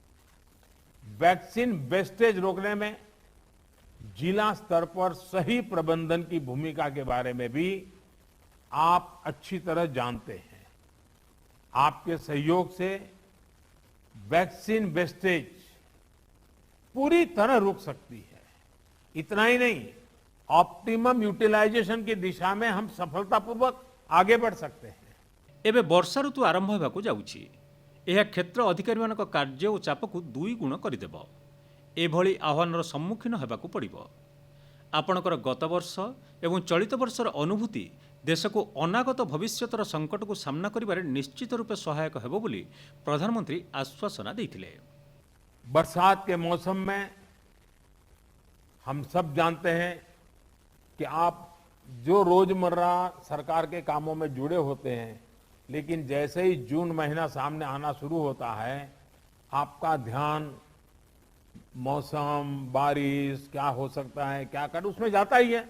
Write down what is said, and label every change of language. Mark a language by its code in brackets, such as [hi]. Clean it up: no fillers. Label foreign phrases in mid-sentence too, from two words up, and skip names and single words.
[en] vaccine wastage [hi] रोकने में जिला स्तर पर सही प्रबंधन की भूमिका के बारे में भी आप अच्छी तरह जानते हैं। आपके सहयोग से [en] vaccine wastage [hi] पूरी तरह रुक सकती है। इतना ही नहीं, [en] optimum utilization [hi] की दिशा में हम सफलतापूर्वक आगे बढ़ सकते हैं। [or] ଏବେ ବର୍ଷା ଋତୁ ଆରମ୍ଭ ହେବାକୁ ଯାଉଛି। ଏହା କ୍ଷେତ୍ର ଅଧିକାରୀମାନଙ୍କ କାର୍ଯ୍ୟ ଓ ଚାପକୁ ଦୁଇ ଗୁଣ କରିଦେବ। ଏଭଳି ଆହ୍ୱାନର ସମ୍ମୁଖୀନ ହେବାକୁ ପଡ଼ିବ। ଆପଣଙ୍କର ଗତ ବର୍ଷ ଏବଂ ଚଳିତ ବର୍ଷର ଅନୁଭୂତି ଦେଶକୁ ଅନାଗତ ଭବିଷ୍ୟତର ସଙ୍କଟକୁ ସାମ୍ନା କରିବାରେ ନିଶ୍ଚିତ ରୂପେ ସହାୟକ ହେବ ବୋଲି ପ୍ରଧାନମନ୍ତ୍ରୀ ଆଶ୍ୱାସନା ଦେଇଥିଲେ। [hi] बरसात के मौसम में हम सब जानते हैं कि आप जो रोजमर्रा सरकार के कामों में जुड़े होते हैं, लेकिन जैसे ही जून महीना सामने आना शुरू होता है, आपका ध्यान मौसम, बारिश क्या हो सकता है, क्या कर, उसमें जाता ही है।